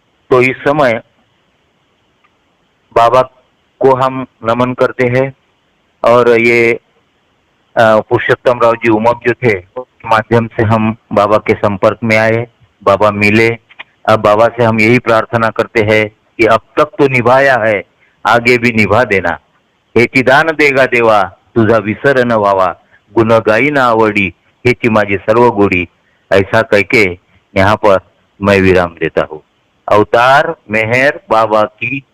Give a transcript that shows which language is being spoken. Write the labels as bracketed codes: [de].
[hi] तो इस समय बाबा को हम नमन करते हैं। और ये पुरुषोत्तम राव जी उमप जो थे उसके माध्यम से हम बाबा के संपर्क में आए, बाबा मिले। अब बाबा से हम यही प्रार्थना करते हैं कि अब तक तो निभाया है, आगे भी निभा देना। [mr] हेची दान देगा देवा, तुझा विसर न व्हावा, गुण गाई ना आवडी, हेची माझी सर्व गोडी। [hi] ऐसा कह के यहाँ पर मैं विराम देता हूँ। अवतार मेहर बाबा की